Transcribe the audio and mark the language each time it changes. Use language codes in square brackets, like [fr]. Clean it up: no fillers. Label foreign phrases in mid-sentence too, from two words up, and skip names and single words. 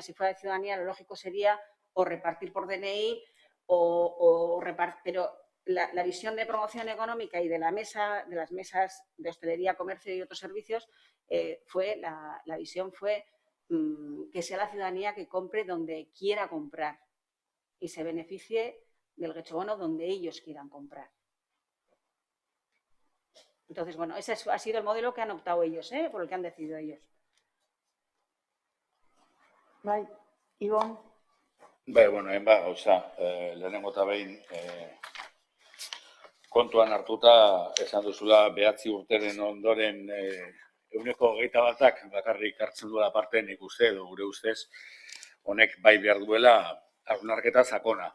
[es] Si fuera de ciudadanía, lo lógico sería o repartir por DNI o repartir, pero la visión de promoción económica y de las mesas de hostelería, comercio y otros servicios la visión fue que sea la ciudadanía que compre donde quiera comprar y se beneficie del Getxobono donde ellos quieran comprar. Entonces, bueno, ese ha sido el modelo que han optado ellos, por el que han decidido ellos. [eu] Bai, Ibon? Bueno, gauza, lehenengo eta behin kontuan hartuta esan duzula 9 urteren ondoren 21% bakarrik hartzen duela parte, nik uste edo gure ustez honek bai behar duela hausnarketa sakona.